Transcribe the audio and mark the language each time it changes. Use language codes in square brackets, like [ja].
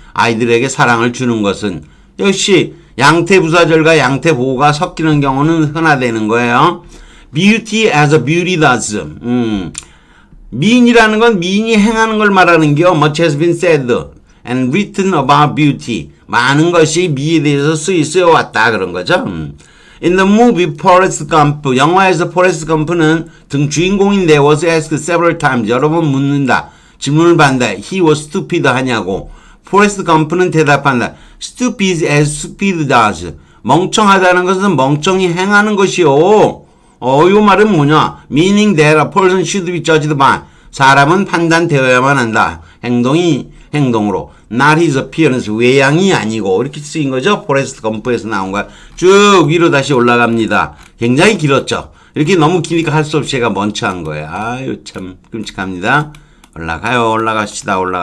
[ko] 아이들에게 사랑을 주는 것은. 역시 양태부사절과 양태보호가 섞이는 경우는 흔하다는 거예요. [en] Beauty as a beauty does. [ko] 미인이라는 건 미인이 행하는 걸 말하는 겨. [en] Much has been said and written about beauty. [ko] 많은 것이 미에 대해서 쓰여왔다 그런 거죠. [en] In the movie Forrest Gump, [ko] 영화에서 Forrest Gump는 등 주인공인데 [en] was asked several times. [ko] 여러 번 묻는다. 질문을 받는다. [en] He was stupid [ko] 하냐고. Forrest Gump는 대답한다. [en] Stupid as stupid does. [ko] 멍청하다는 것은 멍청히 행하는 것이요. 이 말은 뭐냐? [en] Meaning that a person should be judged by. [ko] 사람은 판단되어야만 한다. 행동으로. [en] Not his appearance. [ko] 외양이 아니고. 이렇게 쓰인 거죠. 포레스트 검프에서 나온 거야. 쭉 위로 다시 올라갑니다. 굉장히 길었죠. 이렇게 너무 기니까 할 수 없이 제가 멈춰한 거예요. 아유, 참, 끔찍합니다. 올라가요. 올라갑시다.